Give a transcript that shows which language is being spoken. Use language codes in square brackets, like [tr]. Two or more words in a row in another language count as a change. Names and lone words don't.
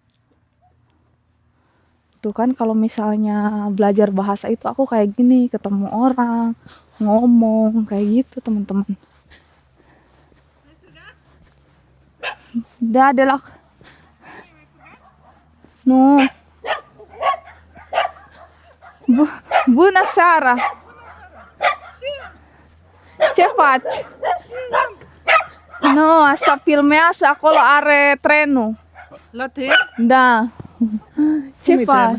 [id] Tuh kan kalau misalnya belajar bahasa itu aku kayak gini, ketemu orang, ngomong kayak gitu teman-teman. Da adalah no. [ro] Bună seara. Ce faci? No, asta filmează, acolo are trenul. La tren? Da. Ce faci?